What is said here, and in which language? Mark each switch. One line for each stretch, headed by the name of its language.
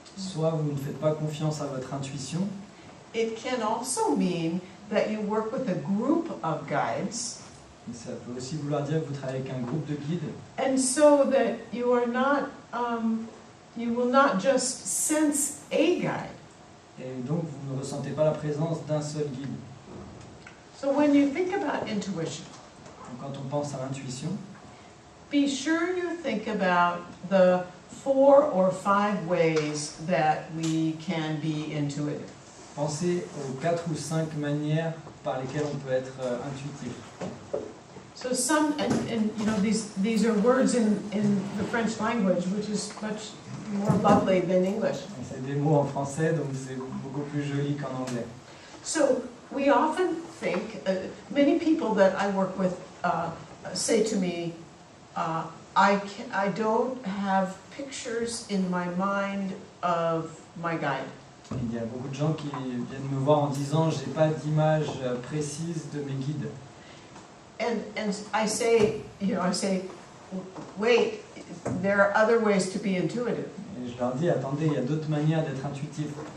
French: Soit vous ne faites pas confiance à votre intuition.
English: It can also mean that you work with a group of guides.
French: Mais ça peut aussi vouloir dire que vous travaillez avec un groupe de guides.
English: And so that you are not, you will not just sense a guide.
French: Et donc, vous ne ressentez pas la présence d'un seul guide.
English: So when you think about intuition,
French: Donc, quand on pense à l'intuition,
English: be sure you think about the 4 or 5 ways that we can be intuitive.
French: pensez aux 4 ou 5 manières par lesquelles on peut être intuitif.
English: So some, and you know, these are words in the French language, which is much more lovely than English.
French: Et c'est des mots en français, donc c'est beaucoup plus joli qu'en anglais.
English: So we often think, many people that I work with say to me, I don't have pictures in my mind of my guide.
French: Il y a beaucoup de gens qui viennent me voir en disant j'ai pas d'image précise de mes guides.
English: And I say, you know, wait, there are other ways to be intuitive.
French: Et je leur dis attendez, il y a d'autres manières d'être intuitif.